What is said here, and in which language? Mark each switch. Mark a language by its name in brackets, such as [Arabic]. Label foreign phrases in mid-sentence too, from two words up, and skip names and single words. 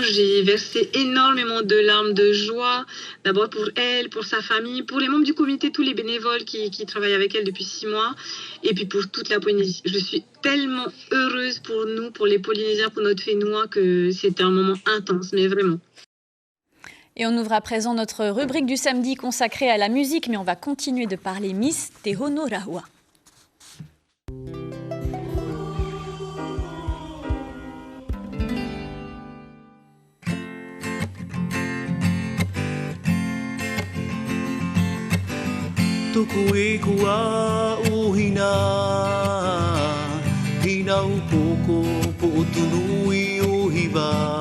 [French] J'ai versé énormément de larmes de joie. D'abord pour elle, pour sa famille, pour les membres du comité, tous les bénévoles qui travaillent avec elle depuis 6 mois. Et puis pour toute la Polynésie. Je suis tellement heureuse pour nous, pour les Polynésiens, pour notre Fénois, que c'était un moment intense, mais vraiment. Et on ouvre à présent notre rubrique du samedi consacrée à la musique, mais on va continuer de parler Miss Te Honoraua. [Tahitian] Tuku e kua o hina Hina upoko po utunui o hiva